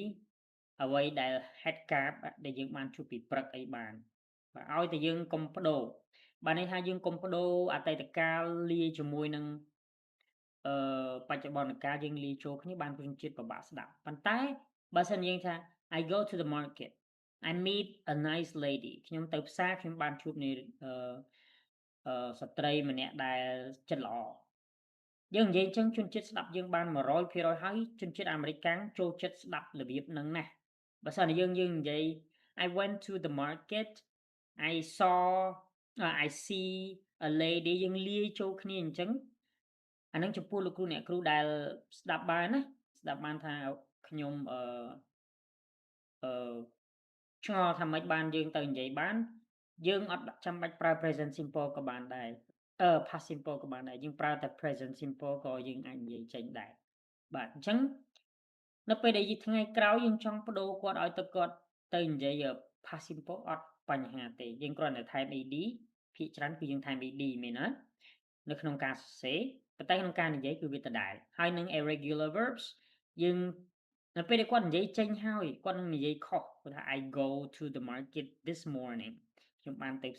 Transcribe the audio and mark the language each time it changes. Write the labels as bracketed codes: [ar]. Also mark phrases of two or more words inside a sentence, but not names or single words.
[km] អ្វីដែលហេតុការណ៍ដែលយើងបានជួបពីព្រឹកអីបានបាទឲ្យតែយើងកុំប្ដូរបានន័យថាយើងកុំប្ដូរអតី តកាលលាយជាមួយនឹងបច្ចុប្បន្នកាលយើងលាយចូលគ្នាបានជនជាតិពិបាកស្ដាប់ប៉ុន្តែបើសិនយើងថា [en] I go to the market I meet a nice lady [km] ខ្ញុំទៅផ្សារខ្ញុំបានជួបនាស្ត្រីម្នាក់ដែលចិត្តល្អយើងនិយាយអញ្ចឹងជនជាតិស្ដាប់យើងបាន100%ហើយជនជាតិអាមេរិកាំងចូលចិត្តស្ដាប់របៀបហ្នឹងណាស់បើសិនជាយើងនិយាយ [en] I went to the market I saw I see a lady [km] យើងលាយចូលគ្នាអញ្ចឹងអានឹងចំពោះលោកគ្រូអ្នកគ្រូដែលស្ដាប់បានណាស្ដាប់បានថាខ្ញុំអឺឆ្ងល់ថាម៉េចបានយើងទៅនិ យាយបានយើងអត់ចាំបាច់ប្រើ [en] present simple [km] ក៏បានដែរ [en] past simple [km] ក៏បានដែរយើងប្រើតែ [en] present simple [km] ក៏យើង អាចនិយាយចេញដែរបាទអញ្ចឹងនៅពេលដែលថ្ងៃក្រោយយើងចង់ប្ដូរគាត់ឲ្យគាត់ទៅនិយាយ [en] past simple [km] អត់បញ្ហាទេយើងគ្រាន់តែថែម ed ភាគច្រើនគឺយើងថែម ed មែនទេនៅក្នុងការសរសេរប៉ុន្តែក្នុងការនិយាយគឺវាដដែលហើយនឹង [en] irregular verbs [km] យើងនៅពេលដែលគាត់និយាយចេញហើយគាត់នឹងនិយាយខុសគាត់ថា [en] I go to the market this morning [km] ខ្ញុំបានទៅ